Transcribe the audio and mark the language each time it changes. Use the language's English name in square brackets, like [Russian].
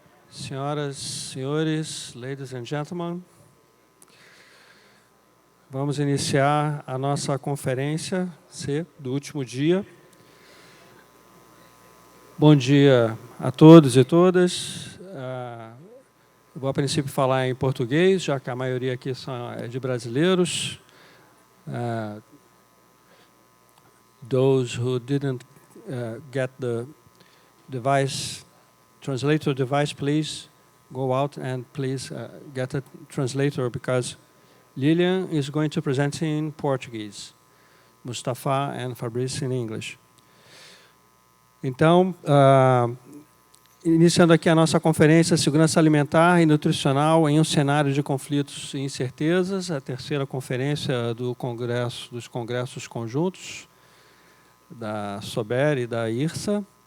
[Portuguese] Senhoras, senhores, [English] ladies and gentlemen, [Portuguese] vamos iniciar a nossa Conferência C do último dia. Bom dia a todos e todas. Vou, a princípio, falar em português, já que a maioria aqui é de brasileiros. [English] Those who didn't get the device, translator device, please go out and please get a translator, because Lilian is going to present in Portuguese, Mustafa and Fabrice in English. [Portuguese] Então, iniciando aqui a nossa conferência Segurança Alimentar e Nutricional em um cenário de conflitos e incertezas, a terceira conferência dos Congressos Conjuntos da SOBER e da IRSA.